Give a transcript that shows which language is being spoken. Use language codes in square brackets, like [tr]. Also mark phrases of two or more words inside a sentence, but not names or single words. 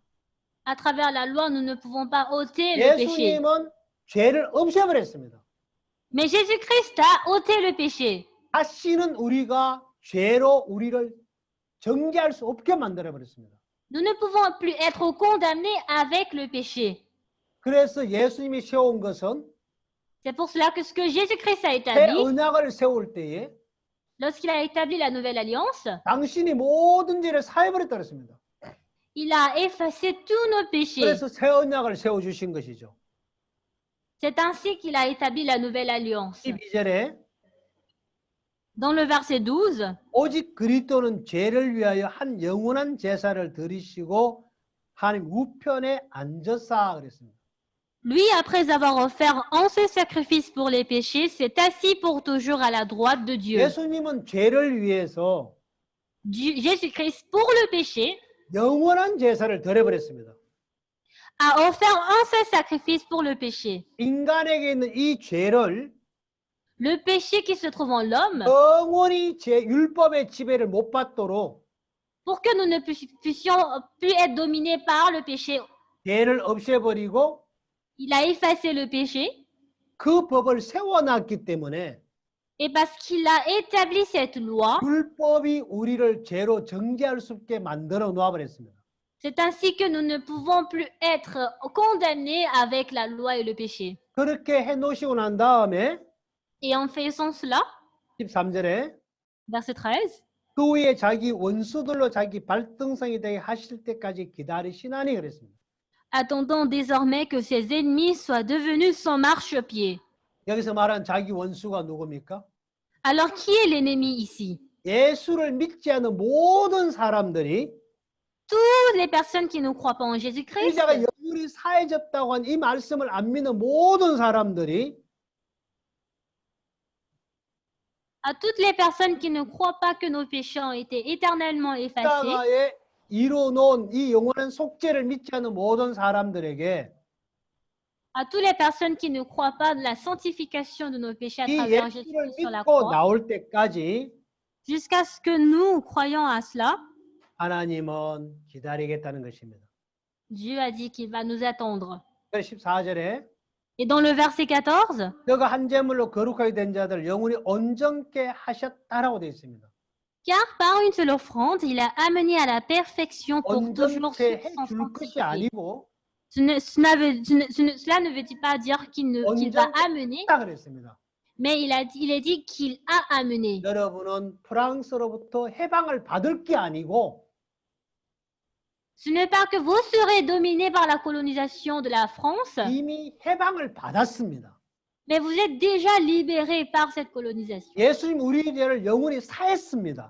[fr] À travers la loi, nous ne pouvons pas ôter le péché. [ko] 예수님은 죄를 없애버렸습니다. [fr] Mais Jésus-Christ a ôté le péché. [ko] 다시는 우리가 죄로 우리를 정죄할 수 없게 만들어버렸습니다. [fr] Nous ne pouvons plus être condamnés avec le péché. [ko] 그래서 예수님이 세운 것은 [fr] C'est pour cela que ce que Jésus-Christ a [ko] 새 [fr] établi, [ko] 언약을 세울 때에 [fr] lorsqu'il a établi la nouvelle alliance, [ko] 당신이 모든 죄를 사해버렸다 그랬습니다. [fr] il a effacé tous nos péchés. [ko] 그래서 새 언약을 세워주신 것이죠. [fr] C'est ainsi qu'il a établi la nouvelle alliance. [ko] 12절에 [fr] Dans le verset 12, [ko] 오직 그리스도는 죄를 위하여 한 영원한 제사를 드리시고 하나님 우편에 앉았사 그랬습니다. [fr] lui, après avoir offert un seul sacrifice pour les péchés, s'est assis pour toujours à la droite de Dieu. [ko] 예수님은 죄를 위해서 [fr] Jésus-Christ, pour le péché, [ko] 영원한 제사를 드려버렸습니다. [fr] a offert un seul sacrifice pour le péché. [ko] 인간에게 있는 이 죄를 [fr] Le péché qui se trouve en l'homme, [ko] 영원히 율법의 지배를 못 받도록 [fr] pour que nous ne puissions plus être dominés par le péché, [ko] 죄를 없애버리고 [fr] il a effacé le péché. [ko] 그 법을 세워놨기 때문에 [fr] Et parce qu'il a établi cette loi, [ko] 율법이 우리를 죄로 정죄할 수 없게 만들어 놓아버렸습니다. [fr] c'est ainsi que nous ne pouvons plus être condamnés avec la loi et le péché. [ko] 그렇게 해놓으시고 난 다음에 [fr] Et en faisant cela, [ko] 13절에 [fr] verset 13, [ko] 그 후에 자기 원수들로 자기 발등상이 되게 하실 때까지 기다리시나니 그랬습니다. [fr] attendant désormais que ses ennemis soient devenus son marchepied. [ko] 여기서 말한 자기 원수가 누굽니까? [fr] Alors qui est l'ennemi ici? [ko] 예수를 믿지 않는 모든 사람들이 [fr] Toutes les personnes qui ne croient pas en Jésus-Christ, [ko] 이자가 영원히 사해졌다고 한 이 말씀을 안 믿는 모든 사람들이 [fr] à toutes les personnes qui ne croient pas que nos péchés ont été éternellement effacés, [ko] 십자가에 이루어놓은 이 영원한 속죄를 믿지 않는 모든 사람들에게 [fr] à toutes les personnes qui ne croient pas de la sanctification de nos péchés à [ko] 이 [fr] travers [ko] 예수를 [fr] Jésus-Christ sur la [ko] 믿고 [fr] croix, [ko] 나올 때까지 [fr] jusqu'à ce que nous croyons à cela, [ko] 하나님은 기다리겠다는 것입니다. [fr] Dieu a dit qu'il va nous attendre. [ko] 14절에 [fr] Et dans le verset 14, [ko] 너가 한 제물로 거룩하게 된 자들 영원히 온전케 하셨다라고 되어 있습니다. [fr] car par une seule offrande, il a amené à la perfection pour toujours ceux [ko] 온전케 [fr] qui sont [ko] 해줄 것이 [fr] sanctifiés. [ko] 아니고 [fr] Cela ne veut pas dire qu'il va amener, [ko] 온전케 그랬습니다. [fr] mais il est dit qu'il a amené. [ko] 여러분은 프랑스로부터 해방을 받을 게 아니고 [fr] Ce n'est pas que vous serez dominés par la colonisation de la France, [ko] 이미 해방을 받았습니다. [fr] mais vous êtes déjà libérés par cette colonisation. [ko] 예수님 우리 죄를 영원히 사했습니다.